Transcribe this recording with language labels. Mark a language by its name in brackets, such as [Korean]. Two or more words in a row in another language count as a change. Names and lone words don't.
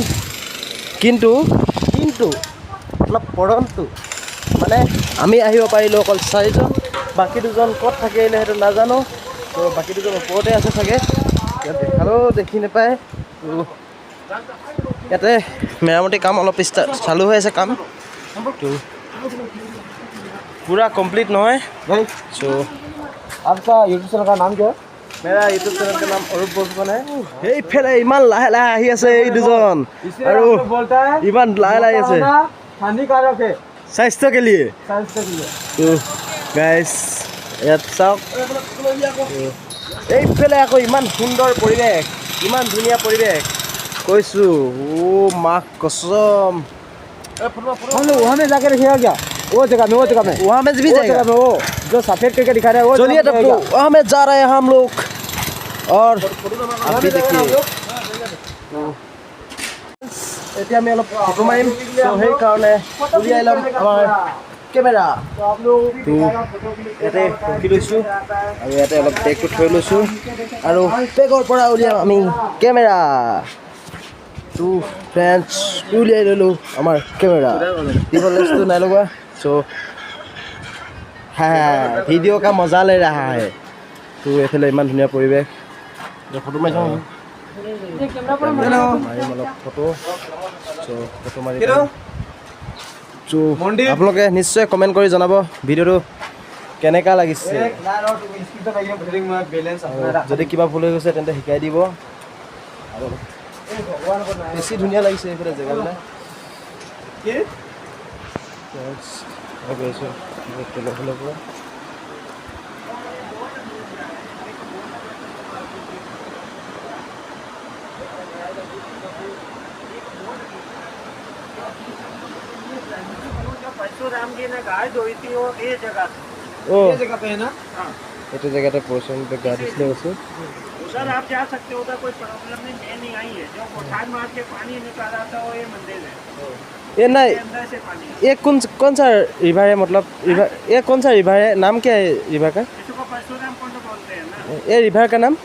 [Assamese] কিন্তু অলপ পৰন্তু মানে আমি আহিব পাৰিলোঁ অকল 4জন, বাকী 2জন ক'ত থাকিলে সেইটো নাজানো। তো বাকী 2জন ওপৰতে আছে চাগে, দেখালেও দেখি নাপায়। তো ইয়াতে মেৰামতি কাম অলপ চালু হৈ আছে কাম, তো [Hindi] पूरा कंप्लीट [Assamese] নহয়। [Hindi] सो आपका यूट्यूब चैनल का नाम क्या है? मेरा यूट्यूब चैनल का नाम अरूप बर्मन है। [Assamese] এইফালে ইমান লাহে লাহে আহি আছে এই দুজন আৰু ইমান লাহে লাহে আছে [Hindi] हानिकारक है स्वास्थ्य के लिए। तो गाइस [Assamese] ইয়াত চাওক এইফালে আকৌ ইমান সুন্দৰ পৰিৱেশ, ইমান ধুনীয়া পৰিৱেশ কৈছোঁ। [Hindi] ओ माँ कसम वहाँ में जाकर रखिएगा क्या? वो जगह में वहाँ में भी जाएगा वो जो सफेद करके दिखा रहा है वो। चलिए तब तो वहाँ में जा रहे हैं हम लोग। और अभी देखिए [Assamese] এতিয়া আমি অলপ ফটো মাৰিম, তো সেইকাৰণে উলিয়াই ল'ম আমাৰ কেমেৰা। তো ইয়াতে ৰখি লৈছোঁ আৰু ইয়াতে অলপ বেগটো থৈ লৈছোঁ আৰু বেগৰ পৰা উলিয়াম আমি কেমেৰা। তো ফ্ৰেণ্ডছ উলিয়াই ল'লোঁ আমাৰ কেমেৰা। ডিফল্ট লেন্সটো নাই লগোৱা। सो ভিডিঅ' [Hindi] का मजा ले रहा है। [Assamese] তো এইফালে ইমান ধুনীয়া পৰিৱেশ, ফটো মাৰি চাওঁ মাৰিম অলপ ফটো। ফটো মাৰি আপোনালোকে নিশ্চয় কমেণ্ট কৰি জনাব ভিডিঅ'টো কেনেকুৱা লাগিছে। যদি কিবা ভুল হৈ গৈছে তেন্তে শিকাই দিব। আৰু বেছি ধুনীয়া লাগিছে এইফালে জেগাবিলাক। গৈছোঁ তেলৰ ফালৰ পৰা [Hindi] परशुराम जी ने गाय धोई थी वो ये जगह पे है ना। हाँ [Assamese] এইটো জেগাতে পৰশুৰাম पे গা ধুইছিলে কৈছোঁ। [Hindi] उधर आप जा सकते हो, उधर कोई प्रॉब्लम नहीं। मैं नहीं आई है जो कोठार मार के पानी निकाला था वो ये मंदिर है। ये नहीं अंदर से पानी ये कौन सा रिवर है, मतलब रिवर ये कौन सा रिवर है, नाम क्या है रिवर का? इसको परशुराम कुंड बोलते हैं ना। ये रिवर का नाम